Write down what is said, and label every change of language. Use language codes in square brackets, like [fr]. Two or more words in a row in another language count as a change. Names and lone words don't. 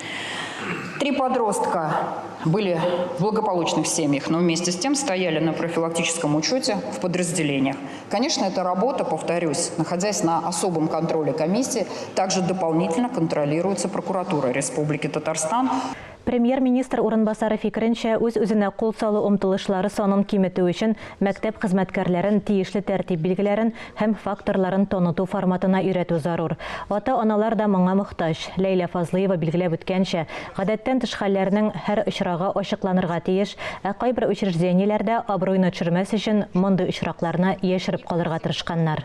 [ru] 3 подростка были в благополучных семьях, но вместе с тем стояли на профилактическом учете в подразделениях. Конечно, эта работа, повторюсь, находясь на особом контроле комиссии, также дополнительно контролируется прокуратурой Республики Татарстан. [tt] Премьер-министр урынбасары фикеренчә, үз-үзенә кул салу омтылышлары санын киметү өчен мәктәп хезмәткәрләрен тиешле тәртип билгеләрен һәм факторларын таныту форматына өйрәтү зарур. Ата-аналар да моңа мохтаҗ. Ләйлә Фазлыева билгеләп үткәнчә, гадәттән тыш хәлләрнең һәр очрагы ачыкланырга тиеш, ә кайбер учреждениеләрдә абруйны төшермәс өчен мондый очракларны яшереп калырга тырышканнар.